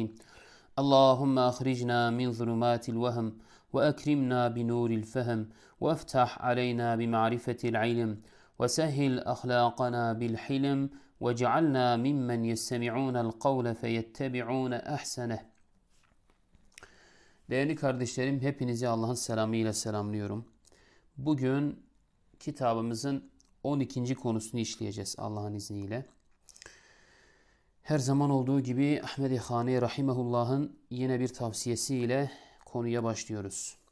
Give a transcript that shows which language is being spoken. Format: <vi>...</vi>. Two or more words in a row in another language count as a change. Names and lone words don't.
<ar>اللهم أخرجنا من ظلمات الوهم وأكرمنا بنور الفهم وافتح علينا بمعرفة العلم وسهل أخلاقنا بالحلم واجعلنا ممن يستمعون القول فيتبعون أحسنه.</ar> <tr>Değerli kardeşlerim, hepinizi Allah'ın selamıyla selamlıyorum. Bugün kitabımızın 12. konusunu işleyeceğiz Allah'ın izniyle. Her zaman olduğu gibi Ahmed-i Khani Rahimahullah'ın yine bir tavsiyesiyle konuya başlıyoruz.</tr>